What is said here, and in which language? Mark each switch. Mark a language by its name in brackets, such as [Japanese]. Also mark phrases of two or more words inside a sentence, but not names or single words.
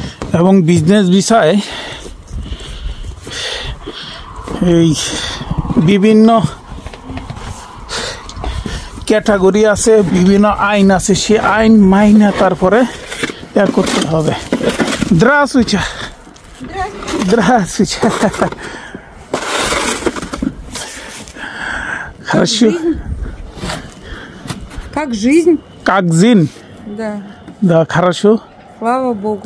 [Bangla] এবং [English] business visaয় [Bangla] এই বিভিন্ন ক্যাটাগরি আছে, বিভিন্ন আইন আছে, সে আইন মাইনে তারপরে করতে হবে। [Russian] Здравствуйте. Здравствуйте. Хорошо. Как жизнь? Как жизнь? Да. Да, хорошо. Слава Богу.